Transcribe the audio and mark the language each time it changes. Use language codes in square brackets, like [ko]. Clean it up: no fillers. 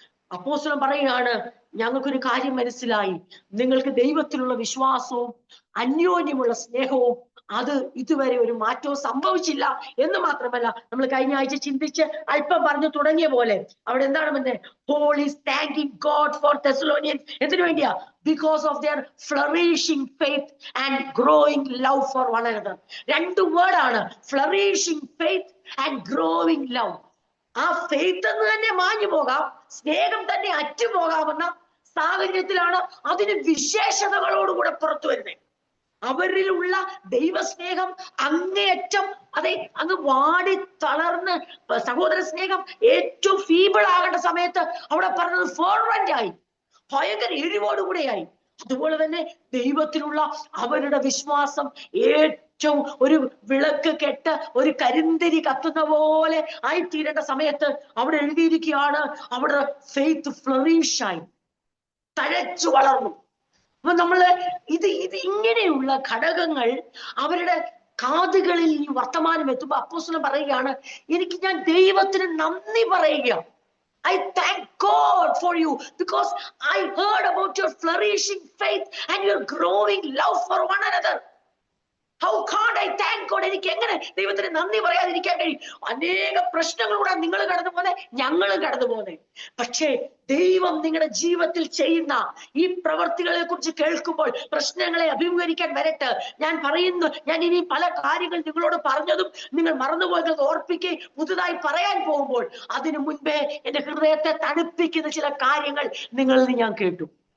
[ml] അപ്പോസ്തലൻ പറയുകയാണ്, ഞങ്ങൾക്കൊരു കാര്യം മനസ്സിലായി, നിങ്ങൾക്ക് ദൈവത്തിലുള്ള വിശ്വാസവും അന്യോന്യമുള്ള സ്നേഹവും അത് ഇതുവരെ ഒരു മാറ്റവും സംഭവിച്ചില്ല എന്ന് മാത്രമല്ല, നമ്മൾ കഴിഞ്ഞ ആഴ്ച ചിന്തിച്ച് അല്പം പറഞ്ഞു തുടങ്ങിയ പോലെ അവിടെ എന്താണ് [en] Paul is thanking God for Thessalonians. [ml] എന്തിനു വേണ്ടിയാ? [en] Because of their flourishing faith and growing love for one another. [ml] രണ്ട് വേർഡാണ്, [en] flourishing faith and growing love. [ml] ആ ഫെയ്ത്ത് എന്ന് തന്നെ മാഞ്ഞു പോകാം, സ്നേഹം തന്നെ അറ്റുപോകാമെന്ന സാഹചര്യത്തിലാണ് അതിന് വിശേഷതകളോടുകൂടെ പുറത്തു വരുന്നത്. അവരിലുള്ള ദൈവസ്നേഹം അങ്ങേയറ്റം അങ്ങ് വാടി തളർന്ന്, സഹോദര സ്നേഹം ഏറ്റവും ഫീബിൾ ആകേണ്ട സമയത്ത് അവിടെ പറഞ്ഞത് ഫെർവന്റ് ആയി, ഭയങ്കര എരിവോടുകൂടെയായി. അതുപോലെ തന്നെ ദൈവത്തിലുള്ള അവരുടെ വിശ്വാസം ഏറ്റവും ഒരു വിളക്ക് കെട്ട് ഒരു കരിന്തിരി കത്തുന്ന പോലെ ആയിത്തീരേണ്ട സമയത്ത് അവിടെ എഴുതിയിരിക്കുകയാണ്, അവിടെ ഫെയ്ത്ത് ഫ്ലറിഷായി, തഴച്ചു വളർന്നു. അപ്പൊ നമ്മള് ഇത് ഇങ്ങനെയുള്ള ഘടകങ്ങൾ അവരുടെ കാതുകളിൽ ഈ വർത്തമാനം എത്തുമ്പോ അപ്പോസ്തലൻ പറയുകയാണ്, ഞാൻ ദൈവത്തിന് നന്ദി പറയുക. [en] I thank God for you because I heard about your flourishing faith and your growing love for one another. How can't I thank God? [ml] എനിക്ക് എങ്ങനെ ദൈവത്തിന് നന്ദി പറയാതിരിക്കാൻ കഴിയും? അനേക പ്രശ്നങ്ങളിലൂടെ നിങ്ങൾ കടന്നു പോന്നെ, ഞങ്ങളും കടന്നു പോന്നെ. പക്ഷേ ദൈവം നിങ്ങളുടെ ജീവിതത്തിൽ ചെയ്യുന്ന ഈ പ്രവർത്തികളെ കുറിച്ച് കേൾക്കുമ്പോൾ പ്രശ്നങ്ങളെ അഭിമുഖീകരിക്കാൻ വരട്ടെ. ഞാൻ ഇനി പല കാര്യങ്ങൾ നിങ്ങളോട് പറഞ്ഞതും നിങ്ങൾ മറന്നുപോയത് ഓർപ്പിക്കുകയും പുതുതായി പറയാൻ പോകുമ്പോൾ അതിനു മുൻപേ എന്റെ ഹൃദയത്തെ തണുപ്പിക്കുന്ന ചില കാര്യങ്ങൾ നിങ്ങളിൽ നിന്ന് ഞാൻ കേട്ടു.